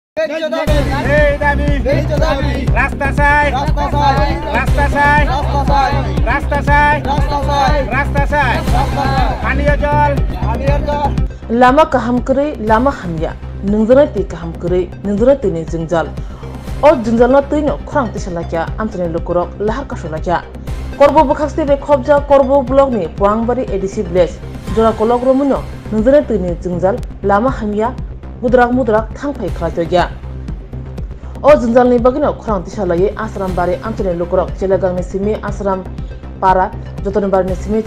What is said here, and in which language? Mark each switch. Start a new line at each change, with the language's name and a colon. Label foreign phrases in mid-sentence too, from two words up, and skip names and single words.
Bangla: এই দাবি রাস্তা চাই, রাস্তা চাই, রাস্তা চাই, রাস্তা চাই, পানীয় জল।
Kok Borok: Lama kaham kere lama hamya nungzara ti kaham kere nungzara ti ni jingjal o jingjal na tino khurang ti salakya amtene lokorok lahar kasolakya korbo bokhaste be khobja korbo blog ni puangbari edc village jora kolok romuno nungzara ti ni jingjal lama hamya mudrak mudrak thangpai khlatoya o jingjal ni bagino khurang ti salaye asram bari amtene lokorok chelagang ni simi asram para joton bar ni simi